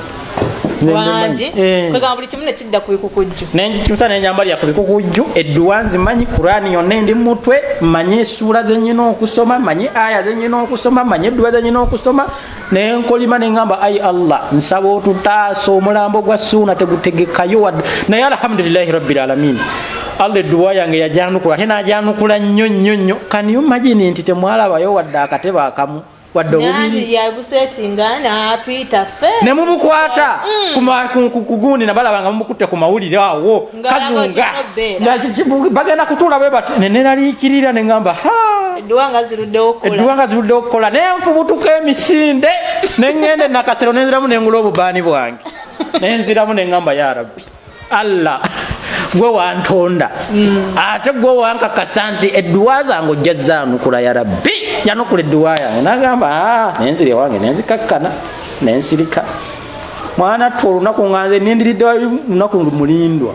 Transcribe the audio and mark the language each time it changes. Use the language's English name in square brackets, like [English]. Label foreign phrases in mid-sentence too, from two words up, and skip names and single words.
[Ganda] nengikyusa nenjambalira ku bikukujju edduwa nzimanyi Kurani yonna endi mutwe mmanyi essuula zenyina okusoma mmanyi aya zenyina okusoma mmanyi edduwa zenyina okusoma nenkolima neŋŋamba ayi Allah nsaba otutaasa omulambo gwa Suuna tegutegekayo naye [Arabic] الحمد لله رب العالمين [Ganda] Allah edduwa yange yajanukula ate n'ajanukula nnyo [English] can you imagine [Ganda] nti temwalabayo wadde akatebe akamu wadde obubiri ne mumukwata kugundi nabalaba nga mumukutte ku mawulire awo kazunga bagenda kutuula bwe bati nenaliikirira neŋŋamba edduwa nga ziruddewo okukola nenfubutuka emisinde neŋŋende nakasero nenziramu nengula obubaani bwange nenziramu neŋŋamba [Arabic] يا رب [Ganda] Allah gwe wantonda ate gwe wankakasa nti edduwa zange ojja zanukula [Arabic] يا رب [Ganda] yanukula edduwa yange nagamba nenzira ewange nenzikakkana nensirika mwana ttu olunaku nganze nindiridde lunaku mulindwa